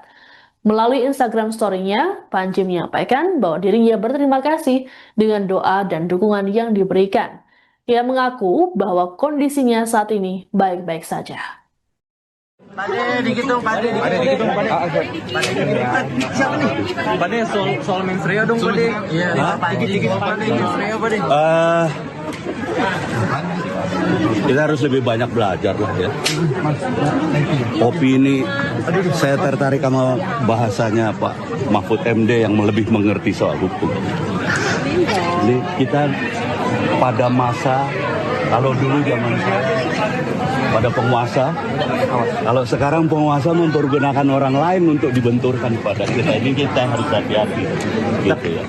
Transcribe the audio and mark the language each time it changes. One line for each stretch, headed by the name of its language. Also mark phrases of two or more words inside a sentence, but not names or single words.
Indonesian: Melalui Instagram story-nya, Pandji menyampaikan bahwa dirinya berterima kasih dengan doa dan dukungan yang diberikan. Ia mengaku bahwa kondisinya saat ini baik-baik saja. Pade, dikit dong, Pade. Siapa nih? Pade, soal Mensreya dong, Pade. Iya, dikit, Pade, Mensreya, Pade. Kita harus lebih banyak belajar lah ya. Opini, saya tertarik sama bahasanya Pak Mahfud MD yang lebih mengerti soal hukum. Jadi kita pada masa, kalau dulu zaman pada penguasa, kalau sekarang penguasa mempergunakan orang lain untuk dibenturkan pada kita, ini kita harus hati-hati gitu ya.